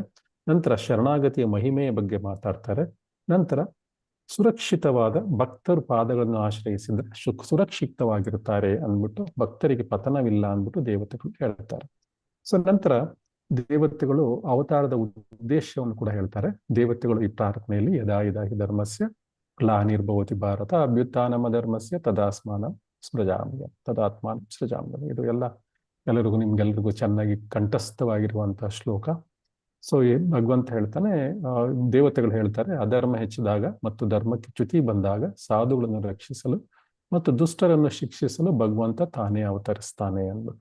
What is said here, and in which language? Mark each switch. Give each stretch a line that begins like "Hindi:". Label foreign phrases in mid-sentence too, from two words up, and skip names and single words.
Kannada: ನಂತರ ಶರಣಾಗತಿಯ ಮಹಿಮೆಯ ಬಗ್ಗೆ ಮಾತಾಡ್ತಾರೆ. ನಂತರ ಸುರಕ್ಷಿತವಾದ ಭಕ್ತರು ಪಾದಗಳನ್ನು ಆಶ್ರಯಿಸಿದ್ರೆ ಸುರಕ್ಷಿತವಾಗಿರುತ್ತಾರೆ ಅಂದ್ಬಿಟ್ಟು, ಭಕ್ತರಿಗೆ ಪತನವಿಲ್ಲ ಅಂದ್ಬಿಟ್ಟು ದೇವತೆಗಳು ಹೇಳ್ತಾರೆ. ಸೊ ನಂತರ ದೇವತೆಗಳು ಅವತಾರದ ಉದ್ದೇಶವನ್ನು ಕೂಡ ಹೇಳ್ತಾರೆ. ದೇವತೆಗಳು ಈ ಪ್ರಾರ್ಥನೆಯಲ್ಲಿ
Sanskrit: ಯದಾ ಯದಾ ಹಿ ಧರ್ಮಸ್ಯ ಗ್ಲಾನಿರ್ಭವತಿ ಭಾರತ ಅಭ್ಯುತ್ಥಾನಮ ಧರ್ಮಸ್ಯ ತದಾತ್ಮಾನ ಸೃಜಾಮ್ಯ.
Kannada: ಇದು ಎಲ್ಲರಿಗೂ ನಿಮ್ಗೆಲ್ರಿಗೂ ಚೆನ್ನಾಗಿ ಕಂಠಸ್ಥವಾಗಿರುವಂತಹ ಶ್ಲೋಕ. ಸೊ ಭಗವಂತ ಹೇಳ್ತಾನೆ, ದೇವತೆಗಳು ಹೇಳ್ತಾರೆ, ಅಧರ್ಮ ಹೆಚ್ಚಿದಾಗ ಮತ್ತು ಧರ್ಮಕ್ಕೆ ಚ್ಯುತಿ ಬಂದಾಗ ಸಾಧುಗಳನ್ನು ರಕ್ಷಿಸಲು ಮತ್ತು ದುಷ್ಟರನ್ನು ಶಿಕ್ಷಿಸಲು ಭಗವಂತ ತಾನೇ ಅವತರಿಸ್ತಾನೆ ಅಂದ್ಬಿಟ್ಟು.